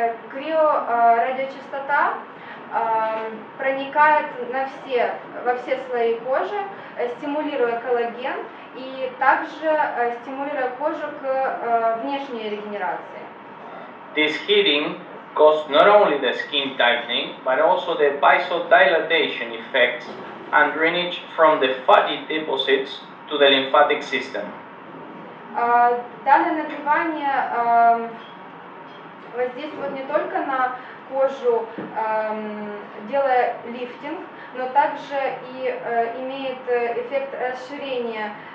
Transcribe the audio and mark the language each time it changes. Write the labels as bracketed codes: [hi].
[ru] Криорадиочастота проникает во все слои кожи, стимулируя коллаген и также стимулируя кожу к внешней регенерации. [en] This heating causes not only the skin tightening, but also the vasodilatation effects and drainage from the fatty deposits to the lymphatic system. [ru] Данное нагревание воздействует не только на кожу, делая лифтинг, но также и имеет эффект расширения